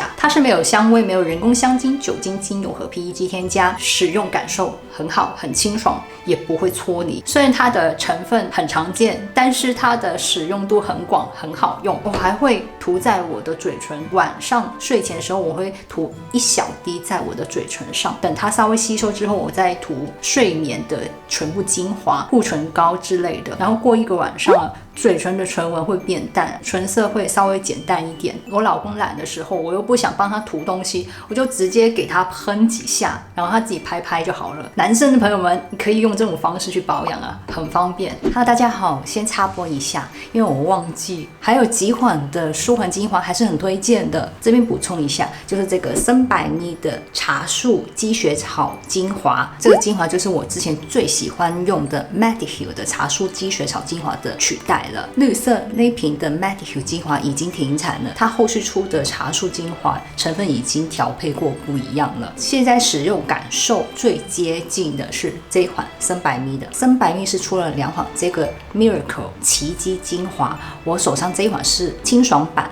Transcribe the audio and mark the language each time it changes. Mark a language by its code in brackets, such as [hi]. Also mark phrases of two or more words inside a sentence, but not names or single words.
[zh] 它是沒有香味，沒有人工香精、酒精、精油和 PEG 添加，使用感受很好，很清爽，也不會搓泥。雖然它的成分很常見，但是它的使用度很廣，很好用。我還會塗在我的嘴唇，晚上睡前的時候我會塗一小滴在我的嘴唇上，等它稍微吸收之后，我再涂睡眠的唇部精华、護唇膏之類的，然後過一個晚上，嘴唇的唇紋會變淡，唇色會稍微減淡一點。我老公懶的時候，我又不想幫他塗東西，我就直接給他噴幾下，然後他自己拍拍就好了。男生的朋友們，你可以用這種方式去保養啊，很方便。Hello， 大家好，先插播一下，因為我忘記還有幾款的舒緩精華還是很推薦的，這邊補充一下，就是這個森百蜜的茶樹積雪草精華，這個精華就是我之前最喜歡用的 Medicure 的茶樹積雪草精華的取代了。綠色那瓶的 Medicure 精華已經停產了，它後續出的茶樹精華成分已經調配過不一樣了。現在使用感受最接近的是這一款森百蜜的，森百蜜是出了2款，這個 Miracle 奇蹟精華，我手上這一款是清爽版。